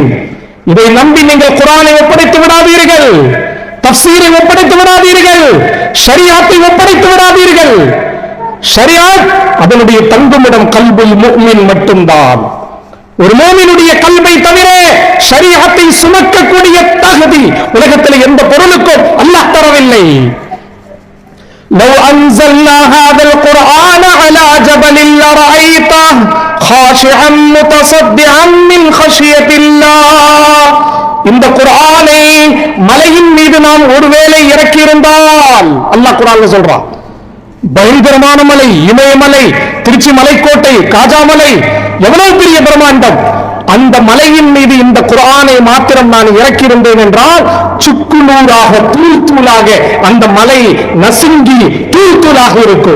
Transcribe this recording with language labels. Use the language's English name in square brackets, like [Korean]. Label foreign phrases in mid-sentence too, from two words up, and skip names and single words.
[Tamil] இதை நம்பி நீங்கள் குர்ஆனை ஒப்படைத்து விடாதீர்கள், தஃப்சீரை ஒப்படைத்து விடாதீர்கள், ஷரியத்தை ஒப்படைத்து விடாதீர்கள். ஷரியத் அதனுடைய தங்குமிடம் [Arabic] قلب المؤمن [Tamil] மட்டும்தான். ஒரு மூமினுடைய கல்வை தவிர ஷரியத்தை சுமக்கக்கூடிய தகுதி உலகத்தில் எந்த பொருளுக்கும் அல்லாஹ் தரவில்லை. [Arabic] لو أنزلنا هذا القرآن على جبل لرأيته خاشعا متصدعا من خشية الله. [Tamil] இந்த குர்ஆனை மலையின் மீது நாம் ஒருவேளை இறக்கி இருந்தால், அல்லாஹ் குர்ஆன்ல சொல்றான், பயங்கரமான மலை, இமயமலை, திருச்சி மலைக்கோட்டை, காஜாமலை, எவ்வளவு பெரிய பிரம்மாண்டம். அந்த மலையின் மீது இந்த குர்ஆனை மாத்திரம் நான் இறக்கியிருந்தேன் என்றால் சுக்குநூறாக, தூள் தூளாக அந்த மலை நசுங்கி தூள் தூளாக இருக்கும்.